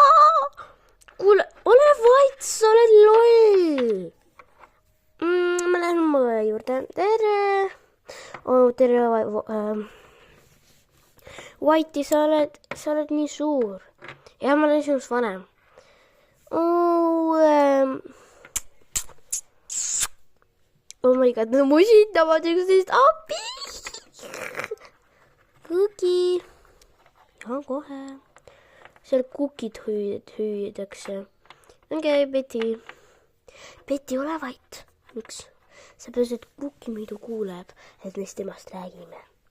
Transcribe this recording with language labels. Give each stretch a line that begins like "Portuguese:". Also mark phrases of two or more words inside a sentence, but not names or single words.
Estonian: Kuule, ole vait, sa oled loll. Ma lähen mõe juurde. Tere. Tere. Vaiti, sa oled nii suur. Ja ma olen sinust vanem.
English: Oh my god,
Estonian: no musitavad üksteist appi. Kuki. Ja, kohe. Seal kukid hüüdakse. Okei, Betty, ole vait. Miks? Seepärast, et Kuki muidu kuuleb, et neist temast räägime.